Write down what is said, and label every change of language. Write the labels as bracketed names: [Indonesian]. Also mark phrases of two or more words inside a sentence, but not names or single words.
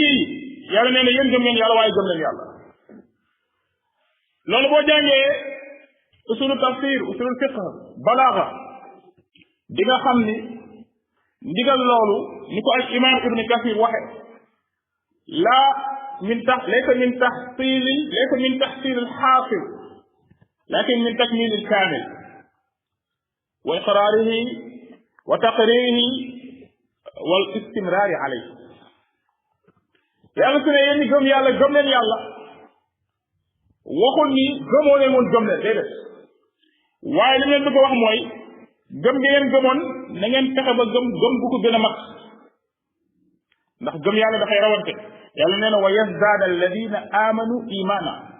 [Wolof] kii yàlla nee na yéen gëm leen yàlla waaye gëm leen yàlla loolu boo jàngee [Arabic] أصول التفسير أصول الفقه [Wolof] balaaga di nga xam ni ndigal loolu ni ko al imam ibn kasir waxe [Arabic] لا من ليس من تحصيل الحاصل لكن من تكميل الكامل وإقراره وتقريره والاستمرار عليه. [Wolof] yàlla su ne yéen ñi gëm yàlla gëm leen yàlla waxul ni gëmoo leen woon gëm leen déedéet waaye li ngeen bëgg a wax mooy gëm gi ngeen gëmoon na ngeen fexe ba gëm gu ko gën a mat ndax gëm yàlla dafay rawante yàlla nee na [Arabic] ويزداد الذين آمنوا إيمانا